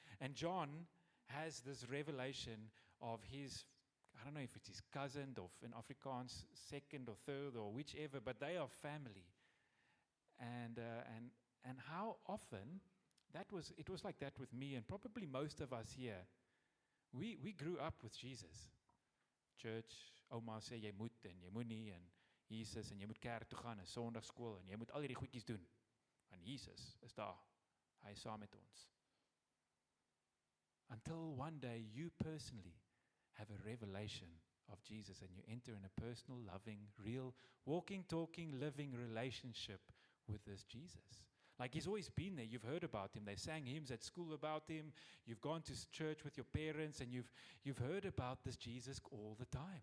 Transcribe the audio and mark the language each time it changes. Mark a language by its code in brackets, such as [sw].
[en] And John has this revelation of his, I don't know if it's his cousin or in Afrikaans, second or third or whichever, but they are family. And how often it was like that with me and probably most of us here. We grew up with Jesus. [af] Church, ouma sê jy moet en jy moet nie, en Jesus, en jy moet kerk toe gaan en Sondagskool en jy moet al hierdie goedjies doen. En Jesus is daar. Hy is saam met ons. [en] Until one day you personally have a revelation of Jesus and you enter in a personal, loving, real, walking, talking, living relationship with this Jesus. Like he's always been there. You've heard about him. They sang hymns at school about him. You've gone to church with your parents and you've heard about this Jesus all the time.